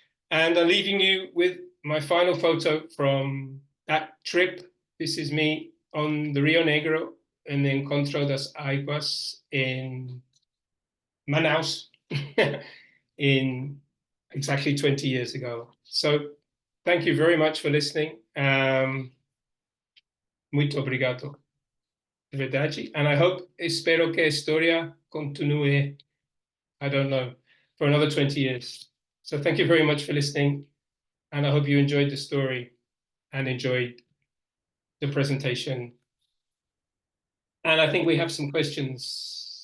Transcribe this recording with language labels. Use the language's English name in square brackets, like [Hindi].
[English] And I'm leaving you with my final photo from that trip. This is me on the Rio Negro in the Encontro das Águas in Manaus in exactly 20 years ago. So thank you very much for listening. [Portuguese] Muito obrigado, de verdade. [English] And [Portuguese] espero que a história continue, [English] I don't know, for another 20 years. So thank you very much for listening. And I hope you enjoyed the story and enjoyed the presentation. And I think we have some questions.